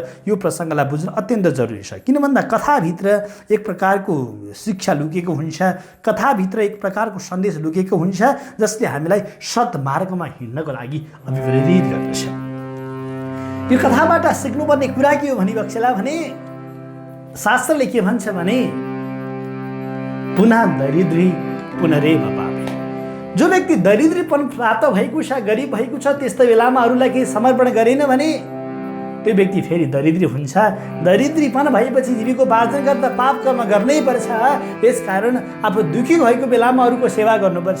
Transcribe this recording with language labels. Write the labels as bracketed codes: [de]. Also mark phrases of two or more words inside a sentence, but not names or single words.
[ne] यो प्रसङ्गलाई बुझ्नु अत्यन्त जरुरी छ। किन भन्दा कथाभित्र एक प्रकारको शिक्षा लुकेको हुन्छ, कथाभित्र एक प्रकारको सन्देश लुकेको हुन्छ जसले हामीलाई सत् मार्गमा हिँड्नको लागि अभिप्रेरित गर्दछ। यो कथाबाट सिक्नुपर्ने कुरा के हो भनी बक्सेला भने शास्त्रले के भन्छ भने [sa] पुनः दरिद्री पुनरेव पापे। [ne] जो व्यक्ति दरिद्रीपन प्राप्त भएको छ, गरिब भएको छ, त्यस्तो बेलामा अरूलाई केही समर्पण गरेन भने त्यो व्यक्ति फेरि दरिद्री हुन्छ। दरिद्रीपन भएपछि जीविकोपार्जन गर्दा पाप कर्म गर्नै पर्छ। यसकारण आफू दुखी भएको बेलामा अरूको सेवा गर्नुपर्छ।